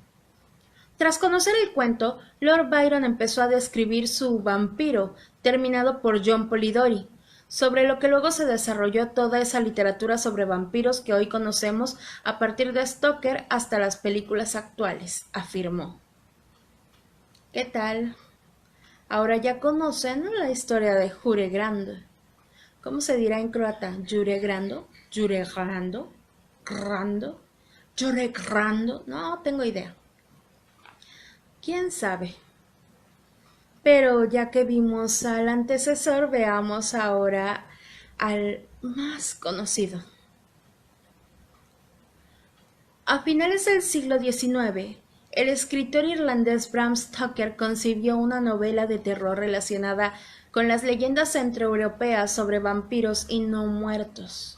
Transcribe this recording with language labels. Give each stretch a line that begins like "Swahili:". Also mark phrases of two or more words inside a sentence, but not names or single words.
Spanish: Tras conocer el cuento, Lord Byron empezó a describir su vampiro, terminado por John Polidori, sobre lo que luego se desarrolló toda esa literatura sobre vampiros que hoy conocemos a partir de Stoker hasta las películas actuales, afirmó. ¿Qué tal? Ahora ya conocen la historia de Jure Grando. ¿Cómo se dirá en croata? ¿Jure Grando? ¿Jure Grando? ¿Grando? ¿Jure Grando? No tengo idea. ¿Quién sabe? Pero ya que vimos al antecesor, veamos ahora al más conocido. A finales del siglo XIX, el escritor irlandés Bram Stoker concibió una novela de terror relacionada con las leyendas centroeuropeas sobre vampiros y no muertos.